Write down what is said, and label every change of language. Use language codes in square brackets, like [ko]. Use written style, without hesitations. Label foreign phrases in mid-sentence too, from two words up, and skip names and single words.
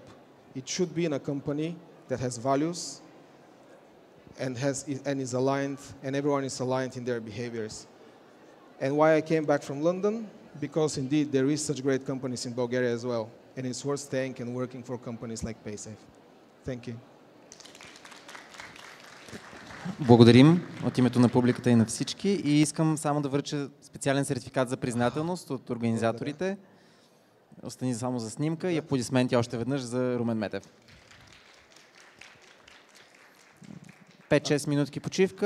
[en] It should be in a company that has values and is aligned, and everyone is aligned in their behaviors. And why I came back from London? Because indeed there is such great companies in Bulgaria as well, and it's worth staying and working for companies like Paysafe. Thank you. [bg] Благодарим от името на публиката и на всички, и искам само да връча специален сертификат за признателност от организаторите. Остани само за снимка и аплодисменти още веднъж за Румен Метев. 5-6 минутки почивка.